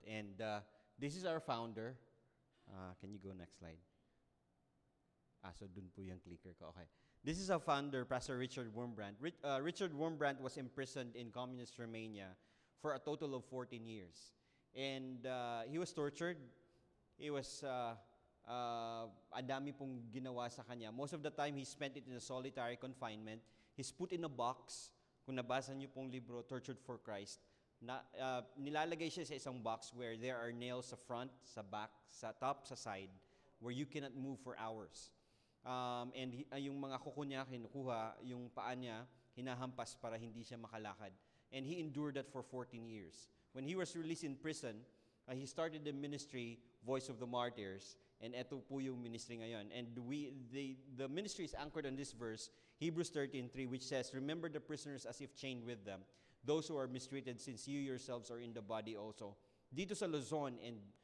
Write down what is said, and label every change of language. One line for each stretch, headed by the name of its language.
English: And this is our founder. Can you go next slide?
Filipino: So dun po yung clicker ko. Okay.
English: This is our founder, Pastor Richard Wurmbrand. Richard Wurmbrand was imprisoned in communist Romania for a total of 14 years. And he was tortured. He was,
Filipino: ang dami pong ginawa sa kanya.
English: Most of the time, he spent it in a solitary confinement. He's put in a box.
Filipino: Kung nabasa niyo pong libro,
English: Tortured for Christ,
Filipino: nilalagay siya sa isang
English: box where there are nails sa front, sa back, sa top, sa side, where you cannot move for hours.
Filipino: And yung mga kuko niya kinukuha, yung paa niya hinahampas para hindi siya makalakad.
English: And he endured that for 14 years. When he was released in prison, he started the ministry, Voice of the Martyrs,
Filipino: and eto po yung ministry ngayon.
English: And the ministry is anchored on this verse, Hebrews 13:3, which says, "Remember the prisoners as if chained with them, those who are mistreated, since you yourselves are in the body also."
Filipino: Dito sa Luzon
English: and